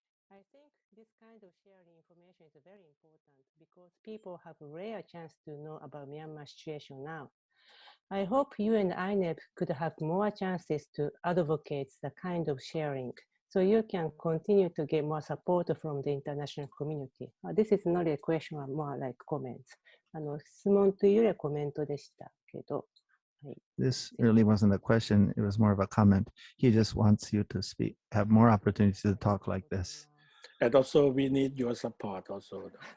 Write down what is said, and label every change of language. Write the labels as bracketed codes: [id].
[en] I think this kind of sharing information is very important because people have a rare chance to know about Myanmar situation now. I hope you and JNEB could have more chances to advocate the kind of sharing, so you can continue to get more support from the international community. This is not a question, more like comments. [ja] 質問というよりはコメントでしたけど。 [en] This really wasn't a question, it was more of a comment. He just wants you to have more opportunities to talk like this. And also, we need your support also.